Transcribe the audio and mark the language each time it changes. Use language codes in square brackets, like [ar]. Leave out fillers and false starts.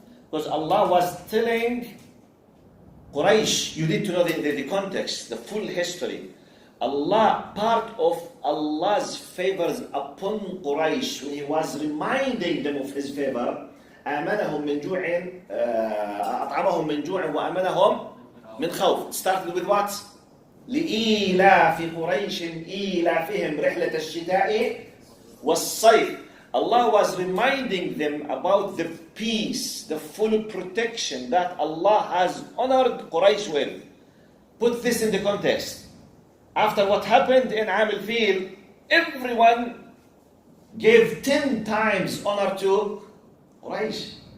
[en] Because Allah was telling Quraysh, you need to know the context, the full history. Allah, part of Allah's favors upon Quraysh, when He was reminding them of His favor, [ar] آمنهم من جوع أطعمهم من جوع وآمنهم من خوف. [en] Started with what? [ar] لإيلاف قريش إيلافهم رحلة الشتاء والصيف. [en] Allah was reminding them about the peace, the full protection that Allah has honored Quraysh with. Put this in the context. After what happened in Am al-Fil, everyone gave 10 times honor to Quraysh.